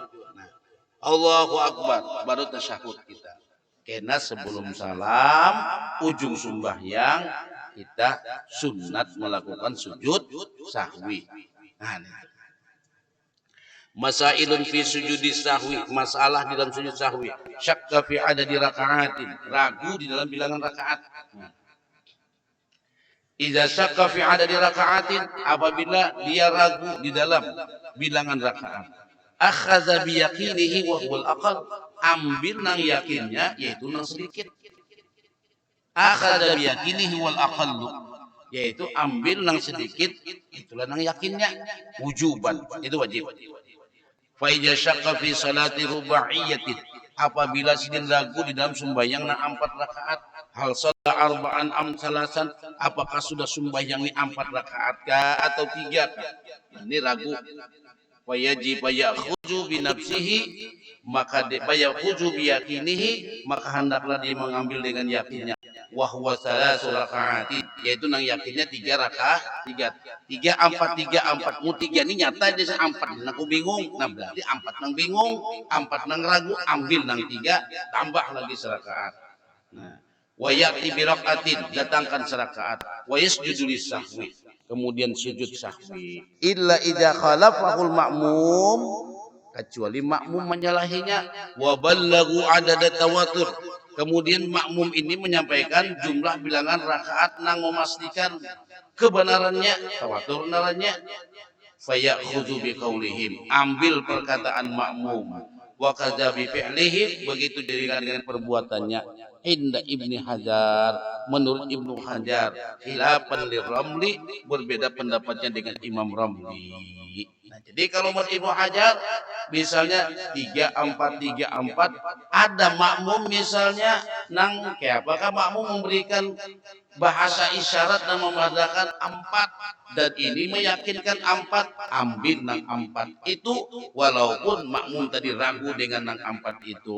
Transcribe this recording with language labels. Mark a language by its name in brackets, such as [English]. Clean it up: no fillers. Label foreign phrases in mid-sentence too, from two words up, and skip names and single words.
[Indonesian] Nah, Allahu akbar baru tasyahud kita. Karena sebelum salam ujung sembahyang kita sunat melakukan sujud sahwi. [Arabic] Nah, masailun fi sujudi sahwi, [Indonesian] masalah di dalam sujud sahwi. [Arabic] Syakka fi adadi raka'atin, [Indonesian] ragu di dalam bilangan rakaat. [Arabic] Idza syakka fi adadi raka'atin, [Indonesian] apabila dia ragu di dalam bilangan rakaat. [Arabic] Akhadha bi yaqinihi wa huwal aqal, [Banjar] ambil nang yakinnya yaitu nang sedikit. [Arabic] Akhadha bi yaqinihi wal aqallu, [Banjar] yaitu ambil nang sedikit itulah nang yakinnya, wujuban itu wajib. [Arabic] Fa idza syaqqa fi salati rubaiyatin, [Banjar] apabila sidin ragu di dalam sembahyang nang 4 rakaat, [Arabic] hal shalla arba'an am salasan, [Banjar] apakah sudah sembahyang ni 4 rakaat kah atau 3 kah? [Indonesian] Ini ragu. [Arabic] Fa yajib ya'khudhu bi nafsihi, maka ya'khudhu bi yaqinihi, [Indonesian] maka hendaklah dia mengambil dengan yakinnya. [Arabic] Wa huwa salasu raka'atin, [Banjar] yaitu nang yakinnya 3 rakaat, 3 4 3 4 mu 3 ini nyata dia 4 aku bingung. Nah berarti 4 nang bingung, 4 nang ragu, ambil nang 3 tambah lagi serakaat. Nah, [Arabic] wa ya'ti bi raka'atin, [Indonesian] datangkan serakaat, [Arabic] wa yasjudu lis-sahwi, [Indonesian] kemudian sujud sahwi. [Arabic] Illa idza khalafahul ma'mum, [Indonesian] kecuali makmum menyalahinya. [Arabic] Wa ballaghu adada tawatur, [Banjar] kemudian makmum ini menyampaikan jumlah bilangan rakaat nang memastikan kebenarannya, tawatur narannya. [Arabic] Fayakhudhu biqaulihim, [Indonesian] ambil perkataan makmum. [Arabic] Wa kadza bi fi'lihi, [Indonesian] begitu dengan perbuatannya. [Arabic] Inda Ibni Hajar, [Indonesian] menurut Ibnu Hajar, [Arabic] khilafan liramli, [Indonesian] berbeda pendapatnya dengan Imam Ramli. [Banjar] Nah, jadi kalau menurut Ibnu Hajar misalnya 3 4 3 4, ada makmum misalnya nang kayak apakah makmum memberikan bahasa isyarat dan memadakan 4, dan ini meyakinkan 4, ambil nang 4 itu walaupun makmum tadi ragu dengan nang 4 itu.